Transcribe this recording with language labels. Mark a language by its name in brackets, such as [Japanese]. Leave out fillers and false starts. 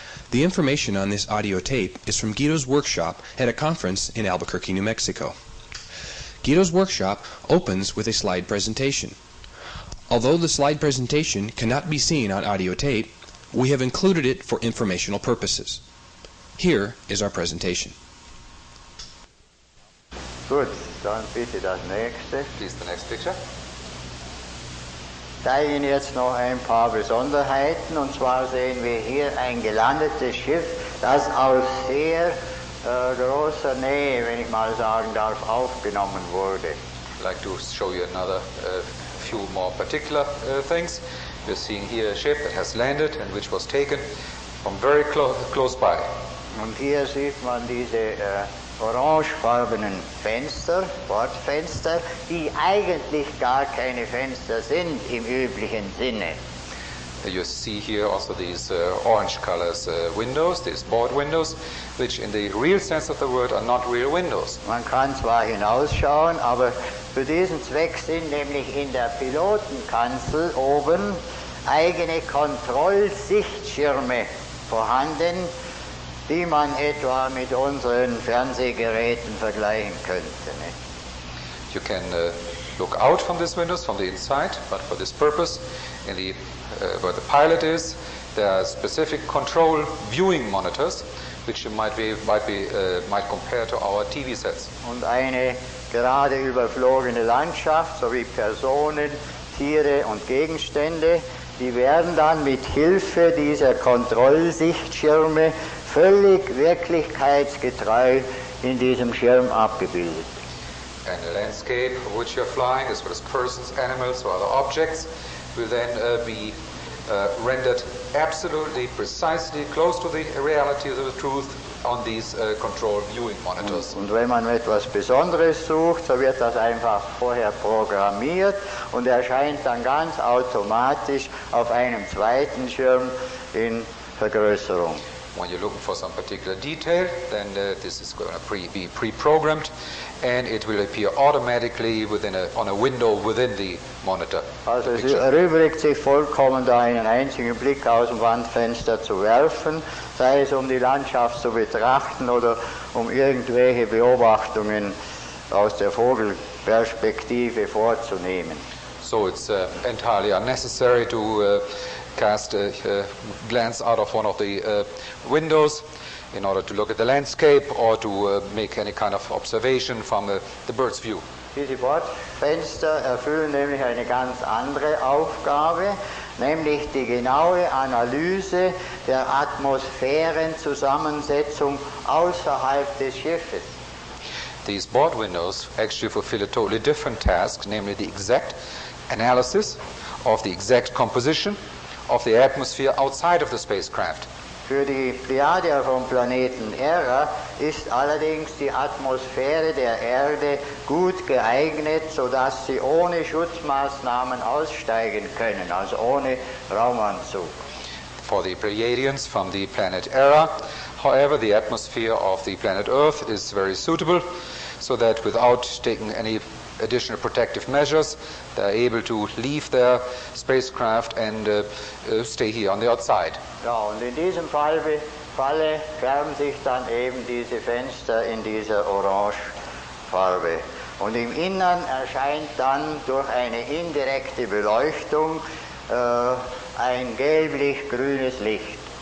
[English] The information on this audio tape is from Guido's workshop at a conference in Albuquerque, New Mexico. Guido's workshop opens with a slide presentation. Although the slide presentation cannot be seen on audio tape, we have included it for informational purposes. Here is our presentation. [German] Gut, dann bitte das nächste. [English] Please, the next picture. [German] Ich zeige Ihnen jetzt noch ein paar Besonderheiten. Und zwar sehen wir hier ein gelandetes Schiff, das aus sehr großer Nähe, wenn ich mal sagen darf, aufgenommen wurde. [English] I'd like to show you another few more particular things. We're seeing here a ship that has landed and which was taken from very close by. [German] Und hier sieht man diese orangefarbenen Fenster, Bordfenster, die eigentlich gar keine Fenster sind im üblichen Sinne. [English] You see here also these orange colors windows, these board windows, which in the real sense of the word are not real windows. [German] Man kann zwar hinausschauen, aber für diesen Zweck sind nämlich in der Pilotenkanzel oben eigene Kontrollsichtschirme vorhanden, die man etwa mit unseren Fernsehgeräten vergleichen könnte. [English] You can look out from these windows from the inside, but for this purpose, in the where the pilot is, there are specific control viewing monitors, which you might compare to our TV sets. [German] Und eine gerade überflogene Landschaft sowie Personen, Tiere und Gegenstände, die werden dann mit Hilfe dieser Kontrollsichtschirme völlig wirklichkeitsgetreu in diesem Schirm abgebildet. [English] And the landscape of which you're flying, as well as persons, animals, or other objects, will then be rendered absolutely, precisely close to the reality of the truth on these control viewing monitors. [German] Und wenn man etwas Besonderes sucht, so wird das einfach vorher programmiert und erscheint dann ganz automatisch auf einem zweiten Schirm in Vergrößerung. [English] When you're looking for some particular detail, then this is going to be pre-programmed, and it will appear automatically on a window within the monitor. [German] Also es erübrigt sich vollkommen, da einen einzigen Blick aus dem Wandfenster zu werfen, sei es um die Landschaft zu betrachten oder um irgendwelche Beobachtungen aus der Vogelperspektive vorzunehmen. [English] So it's entirely unnecessary to cast a glance out of one of the windows in order to look at the landscape or to make any kind of observation from the bird's view. [German] Diese Bordfenster erfüllen nämlich eine ganz andere Aufgabe, nämlich die genaue Analyse der Atmosphärenzusammensetzung außerhalb des Schiffes. [English] These board windows actually fulfill a totally different task, namely the exact analysis of the exact composition of the atmosphere outside of the spacecraft. [German] Für die Pleiadier vom Planeten Era ist allerdings die Atmosphäre der Erde gut geeignet, sodass sie ohne Schutzmaßnahmen aussteigen können, also ohne Raumanzug. [English] For the Pleiadians from the planet Era, however, the atmosphere of the planet Earth is very suitable, so that without taking any additional protective measures, they are able to leave their spacecraft and stay here on the outside. [German] Ja, und in diesem Falle färben sich dann eben diese Fenster in dieser Orangefarbe. Und im Innern erscheint dann durch eine indirekte Beleuchtung ein gelblich-grünes Licht.